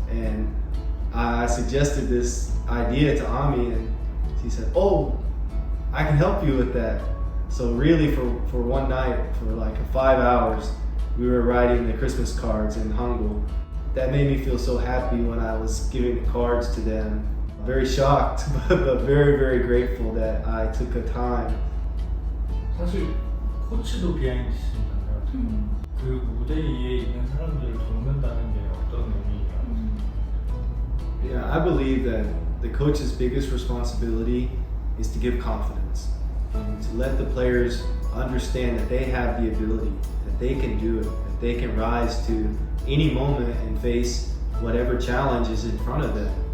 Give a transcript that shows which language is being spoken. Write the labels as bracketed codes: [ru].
[en] And I suggested this idea to Ami, and she said, "Oh, I can help you with that." So really for one night, for like 5 hours, we were writing the Christmas cards in Hangul. That made me feel so happy when I was giving the cards to them. Very shocked, but very, very grateful that I took the time. [ko] 사실 코치도 비하인드시잖아요. 그 무대 위에 있는 사람들을 돕는다는 게 어떤 의미예요? [en] Yeah, I believe that the coach's biggest responsibility is to give confidence and to let the players understand that they have the ability, that they can do it, that they can rise to any moment and face whatever challenge is in front of them.